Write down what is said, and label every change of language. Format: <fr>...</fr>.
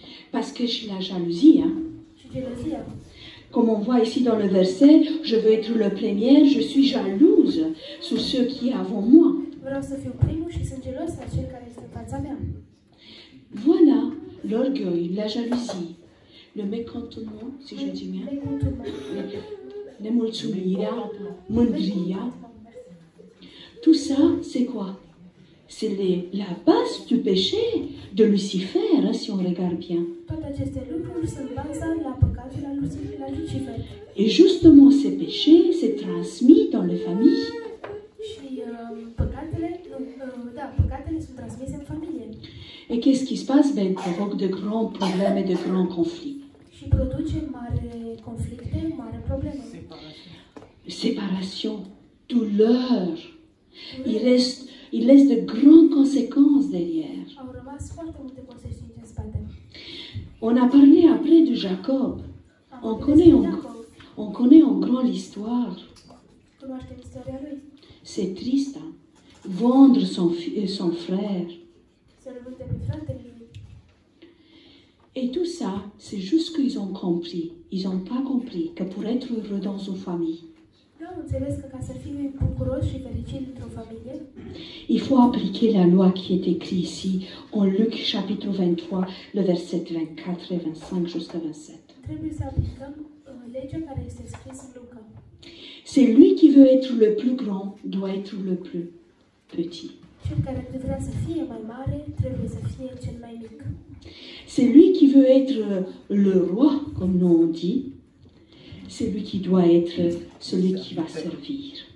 <fr>Parce que c'est la jalousie. Hein.</fr> <ro>Și gelozia.</ro> <fr>Comme on voit ici dans le verset, je veux être le premier, je suis jalouse sur ceux qui est avant moi.</fr> <ro>Vreau să fiu primul și sunt gelos la cel care este în fața mea.</ro> <fr>Voilà l'orgueil, la jalousie, le mécontentement, si je dis bien,</fr> <ro>nemulțumirea, mândria.</ro> <fr>Tout ça, c'est quoi? C'est la base du péché de Lucifer, hein, si on regarde bien.</fr> <ro>Toate aceste lucruri sunt baza la păcatul la Lucifer.</ro> <fr>Et justement, ces péchés se transmis dans les familles.</fr> <ro>Și păcatele sunt transmise în familie.</ro> <fr>Et qu'est-ce qui se passe? Ben, il provoque de grands problèmes et de grands conflits.</fr> <ro>Și produce mari conflicte, mari probleme.</ro> <fr>Séparation, douleur. Il laisse de grandes conséquences derrière.</fr> <ro>Au rămas foarte multe consecințe în spate.</ro> <fr>On a parlé après de Jacob. On connaît en grand l'histoire.</fr> <ro>Cunoaștem istoria lui.</ro> <fr>C'est triste, hein? Vendre son frère.</fr> <ro>Să-l vânde pe fratele lui.</ro> <fr>Et tout ça, c'est juste qu'ils ont compris. Ils n'ont pas compris que pour être heureux dans une famille,</fr> <ro>Nu am înțeles că ca să fii bucuros și fericit într-o familie,</ro> <fr>il faut appliquer la loi qui est écrite ici, en Luc chapitre 23, le verset 24 et 25 jusqu'à 27.</fr> <ro>trebuie să aplicăm legea care este scrisă în Luca.</ro> <fr>Celui qui veut être le plus grand doit être le plus petit.</fr> <ro>Cel care vrea să fie mai mare, trebuie să fie cel mai mic.</ro> <fr>Celui qui veut être le roi, comme nous on dit, c'est lui qui doit être celui qui va servir.</fr>